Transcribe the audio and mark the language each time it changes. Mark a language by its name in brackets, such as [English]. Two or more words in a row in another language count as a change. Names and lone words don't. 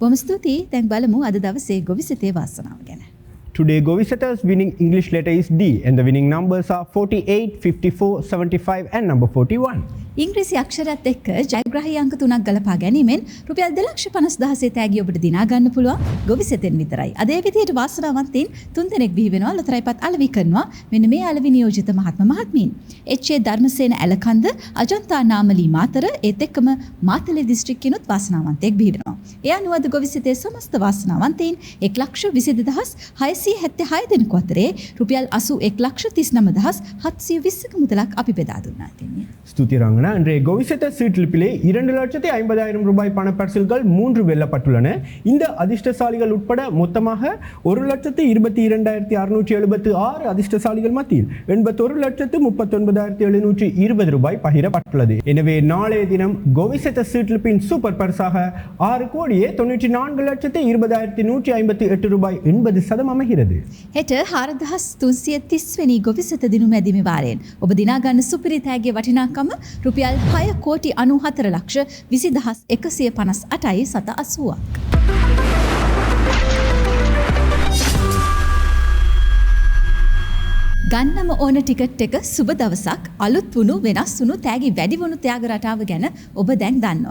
[Sinhala] බොහොම ස්තුතියි. දැන් බලමු අද දවසේ ගොවිසෙතේ වාසනාව ගැන. [English] Today, Govishata's winning English letter is D, and the winning numbers are 48, 54, 75, and number 41. [Sinhala] ඉංග්‍රීසි අක්ෂරයත් එක්ක ජයග්‍රාහී අංක 3ක් ගලපා ගැනීමෙන් රුපියල් 2,50,000 තෑගි ඔබට දිනා ගන්න පුළුවන් ගොවිසෙතෙන් විතරයි. අද ඒ විදිහට වාසනාවන්තයින් 3 දෙනෙක් බිහි වෙනවා ලොතරැයිපත් අලෙවි කරනවා. මෙන්න මේ අලෙවි නියෝජිත මහත්ම මහත්මීන්. එච්.ඒ. ධර්මසේන ඇලකන්ද අජන්තා නාමලී මාතර ඒත් එක්කම මාතලේ දිස්ත්‍රික්කෙනුත් වාසනාවන්තයෙක් බිහි වෙනවා. ඒ අනුව අද ගොවිසෙතේ සමස්ත වාසනාවන්තයින් 1,22,676 දෙනෙකු අතරේ රුපියල් 81,39,720ක මුදලක් අපි බෙදා දුන්නා තින්නේ. [Tamil] ஸ்துதி ரங்கனா இன்றைய கோவிசெட்ட சீட்டிலிப்பிலே 2,50,000 ரூபாய் பணப்பரிசில்கள் 3 வெல்லப்பட்டுள்ளன. இந்த அதிர்ஷ்டசாலிகள் உட்பட மொத்தமாக 1,22,676 அதிர்ஷ்டசாலிகள் மத்தியில் 81,39,720 ரூபாய் பகிரப்பட்டுள்ளது. எனவே நாளைய தினம் கோவிசெட்ட சீட்டிலிப்பின் சூப்பர் பரிசாக 6,94,20,158 ரூபாய் 80% அமைகிறது. [Sinhala] හෙට 4,330 වෙනි ගොවිසෙත දිනුම ඇදීමේ වාරයෙන් ඔබ දිනා ගන්න සුපිරි තෑගිය වටිනාකම රුපියල් 6,94,20,158යි 780ක්. ගන්නම ඕන ටිකට් එක සුබ දවසක් අලුත් වුණු වෙනස් වුණු තෑගි වැඩි වුණු ත්‍යාග රටාව ගැන ඔබ දැන් දන්නවා.